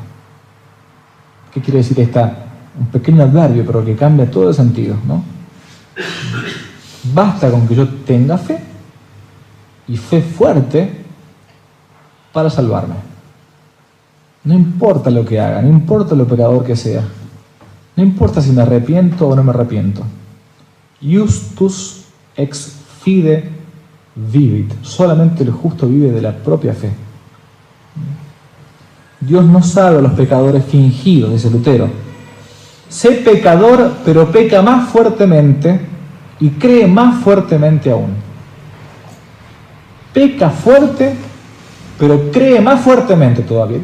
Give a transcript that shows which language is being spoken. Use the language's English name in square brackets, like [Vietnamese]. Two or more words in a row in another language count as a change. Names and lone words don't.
[Spanish] ¿Qué quiere decir un pequeño adverbio, pero que cambia todo el sentido, ¿no? Basta con que yo tenga fe, y fe fuerte, para salvarme. No importa lo que haga, no importa lo pecador que sea, no importa si me arrepiento o no me arrepiento. [Latin] Justus ex fide vivit. [Spanish] Solamente el justo vive de la propia fe. Dios no sabe a los pecadores fingidos, dice Lutero. Sé pecador, pero peca más fuertemente y cree más fuertemente aún. Peca fuerte, pero cree más fuertemente todavía.